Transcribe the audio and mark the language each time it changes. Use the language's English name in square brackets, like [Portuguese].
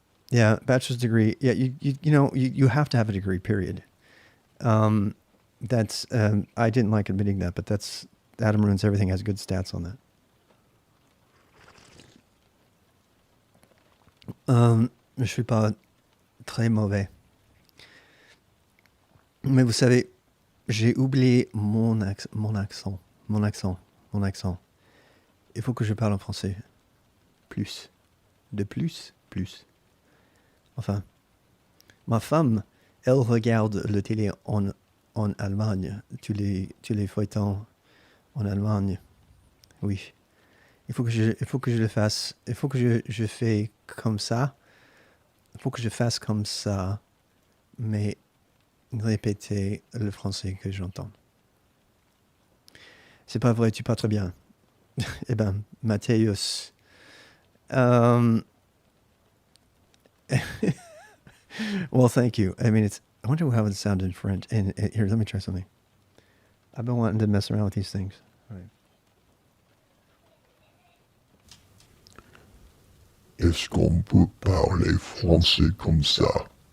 [English] Yeah, bachelor's degree. Yeah, you have to have a degree. Period. Um, that's I didn't like admitting that, but that's Adam Ruins Everything has good stats on that. [French] Je suis pas très mauvais, mais vous savez, j'ai oublié mon accent. Il faut que je parle en français. Plus. De plus, plus. Enfin, ma femme, elle regarde le télé en Allemagne. Tous les feuilletons en Allemagne. Oui. Il faut que je le fasse. Il faut que je fais comme ça. Il faut que je fasse comme ça. Mais répéter le français que j'entends. C'est pas vrai, tu parles très bien. Eh ben, [English] Matthäus. Um, well, thank you. I mean, I wonder how it sounded in French. And here, let me try something. I've been wanting to mess around with these things. All right. [French] Est-ce qu'on peut parler français comme ça?